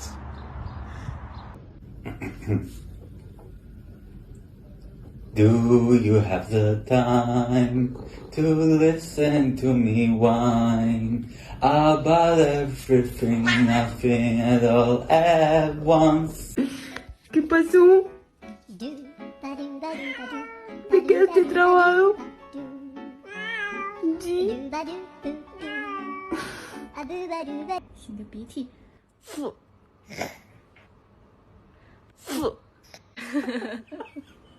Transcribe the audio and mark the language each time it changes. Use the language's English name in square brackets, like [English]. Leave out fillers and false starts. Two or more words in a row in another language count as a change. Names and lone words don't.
[English] Do you have the time to listen to me whine about everything, nothing at all at once? [Spanish] ¿Qué pasó? ¿Te quedaste trabado? Sí. [Chinese] 擤个鼻涕，噗，噗。